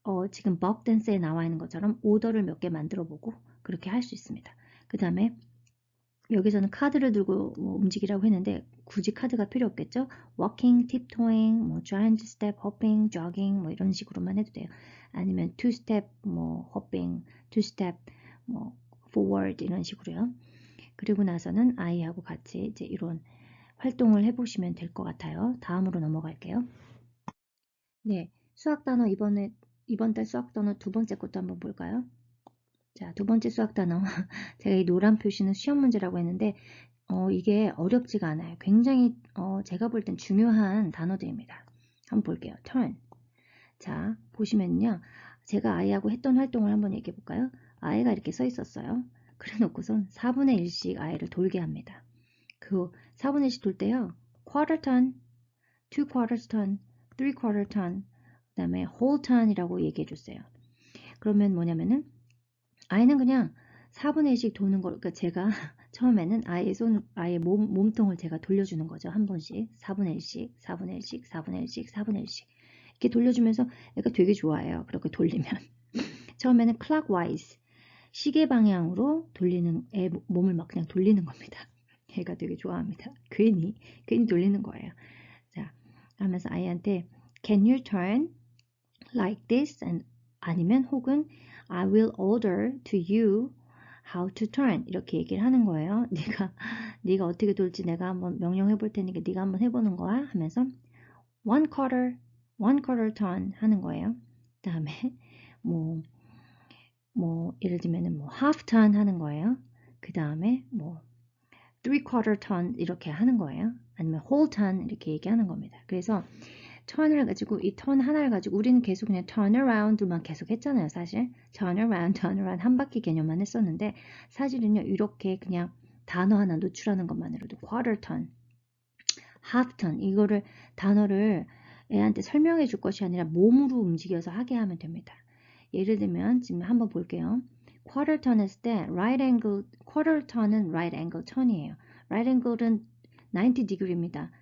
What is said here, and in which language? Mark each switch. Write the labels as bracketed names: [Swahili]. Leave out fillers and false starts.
[Korean] 지금 버크 댄스에 나와 있는 것처럼 오더를 몇 개 만들어 보고 그렇게 할 수 있습니다. 그 다음에 여기서는 카드를 들고 움직이라고 했는데 굳이 카드가 필요 없겠죠? walking, tiptoeing, 뭐 giant step, hopping, jogging 뭐 이런 식으로만 해도 돼요. 아니면 [English] two step, 뭐 hopping, two step, 뭐 forward 이런 식으로요. [Korean] 그리고 나서는 아이하고 같이 이제 이런 활동을 해보시면 될 것 같아요. 다음으로 넘어갈게요. 네, 수학 단어 이번 달 수학 단어 두 번째 것도 한번 볼까요? 자, 두 번째 수학 단어. 제가 이 노란 표시는 시험 문제라고 했는데 이게 어렵지가 않아요. 굉장히 제가 볼 땐 중요한 단어들입니다. 한번 볼게요. turn. 자, 보시면요. 제가 아이하고 했던 활동을 한번 얘기해 볼까요? 아이가 이렇게 써 있었어요. 그래 놓고선 4분의 1씩 아이를 돌게 합니다. 그 4분의 1씩 돌 때요. [English] quarter turn, two quarters turn, three quarter turn, [Korean] 그 다음에 [English] whole turn이라고 얘기해 줬어요. [Korean] 그러면 뭐냐면은 아이는 그냥 4분의 1씩 도는 걸, 그러니까 제가 처음에는 아이의 몸통을 제가 돌려주는 거죠. 한 번씩. 4분의 1씩, 4분의 1씩, 4분의 1씩, 4분의 1씩. 이렇게 돌려주면서 애가 되게 좋아해요. 그렇게 돌리면. 처음에는 clockwise, 시계 방향으로 돌리는, 애 몸을 막 그냥 돌리는 겁니다. 애가 되게 좋아합니다. 괜히 돌리는 거예요. 자, 하면서 아이한테 [English] can you turn like this? [Korean] 아니면 혹은 [English] I will order to you how to turn [Korean] 이렇게 얘기를 하는 거예요. 네가 어떻게 돌지 내가 한번 명령해 볼 테니까 네가 한번 해보는 거야 하면서 one quarter turn 하는 거예요. 그 다음에 뭐, 예를 들면은 뭐 half turn 하는 거예요. 그 다음에 뭐 three quarter turn 이렇게 하는 거예요. 아니면 whole turn 이렇게 얘기하는 겁니다. 그래서 턴을 가지고 이 턴 하나를 가지고 우리는 계속 그냥 turn around만 계속 했잖아요. 사실 turn around 한 바퀴 개념만 했었는데 사실은요 이렇게 그냥 단어 하나 노출하는 것만으로도 quarter turn, half turn 이거를 단어를 애한테 설명해 줄 것이 아니라 몸으로 움직여서 하게 하면 됩니다. 예를 들면 지금 한번 볼게요. [English] quarter turn [Korean] 했을 때 [English] right angle, quarter turn은 right angle turn이에요. right angle은 90 degree입니다.